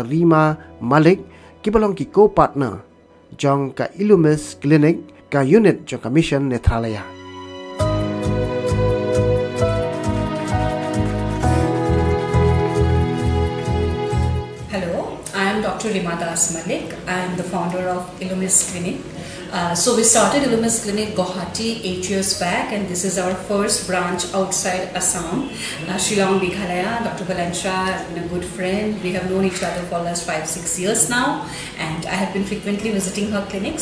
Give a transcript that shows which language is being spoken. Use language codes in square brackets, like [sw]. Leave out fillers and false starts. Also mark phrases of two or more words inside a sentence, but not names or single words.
[kha] Rima Malik kibalong ki co-partner jong ke Illumis Clinic ke unit jong Mission Netralaya. [en] Dr. Rima Malik. I am the founder of Illumis Clinic. So we started Illumis Clinic Guwahati 8 years back, and this is our first branch outside Assam. Shillong, Meghalaya. Dr. Valencia has been a good friend. We have known each other for the last 5-6 years now, and I have been frequently visiting her clinic.